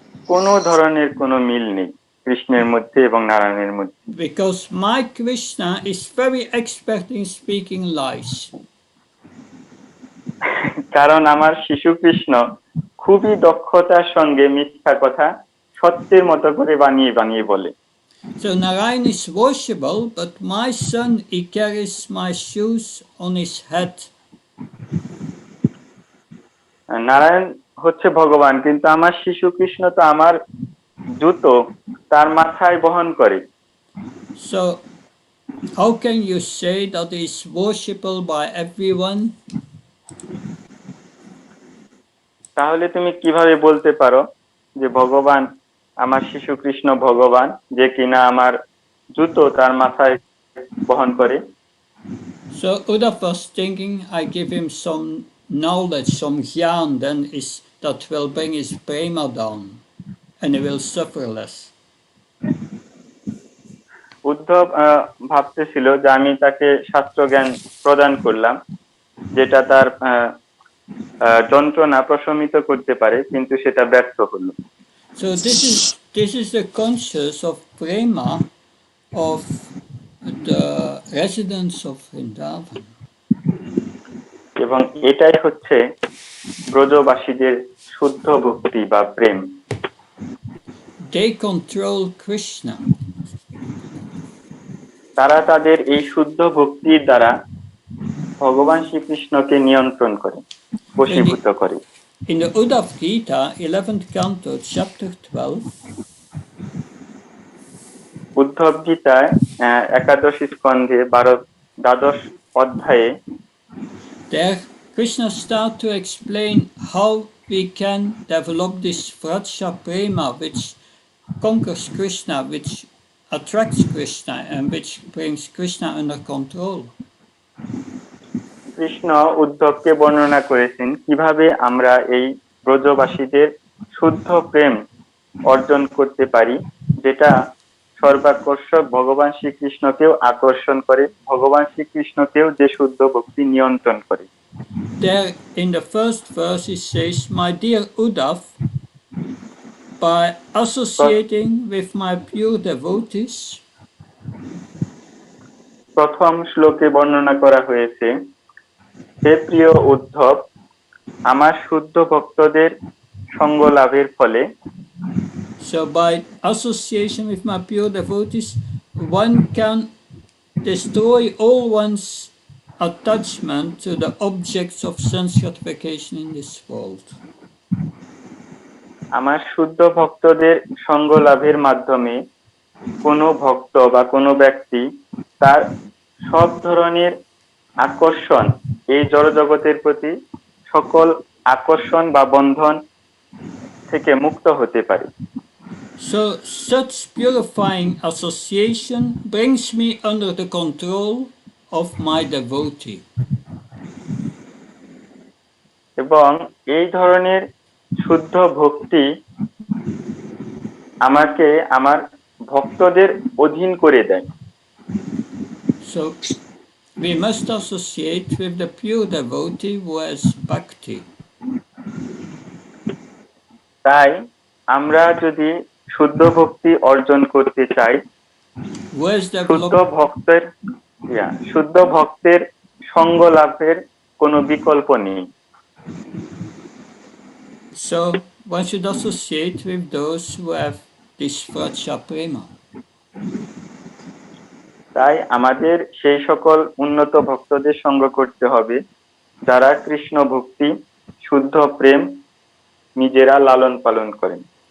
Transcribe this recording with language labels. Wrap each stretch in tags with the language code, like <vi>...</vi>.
<bn>কোনো ধরনের কোনো মিল নেই কৃষ্ণের মধ্যে এবং নারায়ণের মধ্যে।</bn> <en>Because my Krishna is very expert in speaking lies.</en> <bn>কারণ আমার শিশু কৃষ্ণ খুবই দক্ষতার সঙ্গে মিথ্যা কথা সত্যের মতো করে বানিয়ে বানিয়ে বলে।</bn> <en>So Narayan is worshipable, but my son, he carries my shoes on his head.</en> <bn>Narayan হচ্ছে ভগবান, কিন্তু আমার শিশু কৃষ্ণ তো আমার জুতো তার মাথায় বহন করে।</bn> <en>So how can you say that he is worshipable by everyone?</en> <bn>তাহলে তুমি কিভাবে বলতে পারো যে ভগবান, আমার শিশু কৃষ্ণ ভগবান, যে কিনা আমার জুতো তার মাথায় বহন করে?</bn> <en>So Uddhav was thinking, I give him some knowledge, some gyan, then that will bring his prema down, and he will suffer less.</en> <bn>Uddhav ভাবতেছিল যে আমি তাকে শাস্ত্র জ্ঞান প্রদান করলাম, যেটা তার যন্ত্রণা প্রশমিত করতে পারে, কিন্তু সেটা ব্যর্থ হলো।</bn> <en>So this is the conscious of prema of the residents of Vrindavan.</en> <bn>এবং এটাই হচ্ছে ব্রজবাসীদের শুদ্ধ ভক্তি বা প্রেম।</bn> <en>They control Krishna.</en> <bn>তারা তাদের এই শুদ্ধ ভক্তির দ্বারা ভগবান শ্রীকৃষ্ণকে নিয়ন্ত্রণ করে, বশীভূত করে।</bn> <en>In the Uddhav Gita, 11th canto, chapter 12,</en> <bn>Uddhav গীতায় 11 স্কন্ধে 12 অধ্যায়ে</bn> <en>there Krishna starts to explain how we can develop this Vraja Prema, which conquers Krishna, which attracts Krishna, and which brings Krishna under control.</en> <bn>Krishna উদ্ধবকে বর্ণনা করেছেন কিভাবে আমরা এই ব্রজবাসীদের শুদ্ধ প্রেম অর্জন করতে পারি, যেটা সর্বাকর্ষক ভগবান শ্রীকৃষ্ণকেও আকর্ষণ করে, ভগবান শ্রীকৃষ্ণকেও যে শুদ্ধ ভক্তি নিয়ন্ত্রণ করে।</bn> <en>There in the first verse it says, my dear Uddhav, by associating with my pure devotees,</en> <bn>প্রথম শ্লোকে বর্ণনা করা হয়েছে, হে প্রিয় উদ্ধব, আমার শুদ্ধ ভক্তদের সঙ্গ লাভের ফলে,</bn> <en>so by association with my pure devotees, one can destroy all one's attachment to the objects of sense gratification in this world.</en> <bn>আমার শুদ্ধ ভক্তদের সঙ্গ লাভের মাধ্যমে কোনো ভক্ত বা কোনো ব্যক্তি তার সব ধরনের আকর্ষণ, এই জড়জগতের প্রতি সকল আকর্ষণ বা বন্ধন থেকে মুক্ত হতে পারে।</bn> <en>So such purifying association brings me under the control of my devotee.</en> <bn>এবং এই ধরনের শুদ্ধ ভক্তি আমাকে আমার ভক্তদের অধীন করে দেয়।</bn> <en>So we must associate with the pure devotee who has bhakti.</en> <bn>তাই আমরা যদি শুদ্ধ ভক্তি অর্জন করতে চাই,</bn> <en>Who has</en> <bn>শুদ্ধ</bn> <en>developed</en> <bn>ভক্তের শুদ্ধ ভক্তের সঙ্গ লাভের কোনো বিকল্প নেই।</bn> <en>So one should associate with those who have this Vraja Prema.</en> <bn>তাই আমাদের সেই সকল উন্নত ভক্তদের সঙ্গ করতে হবে যারা কৃষ্ণ ভক্তি, শুদ্ধ প্রেম নিজেরা লালন পালন করেন।</bn>